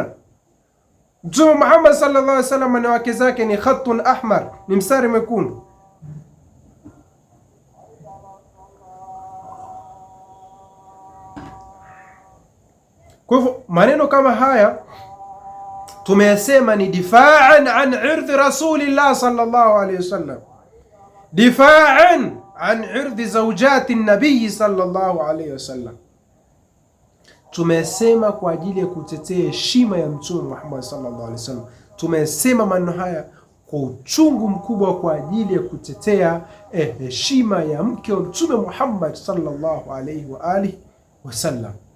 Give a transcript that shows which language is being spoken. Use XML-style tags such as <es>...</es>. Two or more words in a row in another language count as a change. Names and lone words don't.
<sw>Mtume Muhammad</sw> <ar>صلى الله عليه وسلم</ar> <sw>na wake zake ni</sw> <ar>خط أحمر,</ar> <sw>ni mstari mwekundu. Kwa hivyo maneno kama haya tumeyasema ni</sw> <ar>دفاعا عن عرض رسول الله صلى الله عليه وسلم, دفاعا عن عرض زوجة النبي صلى الله عليه وسلم.</ar> <sw>Tumesema kwa ajili ya kutetea heshima ya Mtume Muhammad</sw> <ar>صلى الله عليه وسلم.</ar> <sw>Tumesema maneno haya kwa uchungu mkubwa kwa ajili ya kutetea heshima ya mke wa Mtume Muhammad</sw> <ar>صلى الله عليه وآله وسلم.</ar>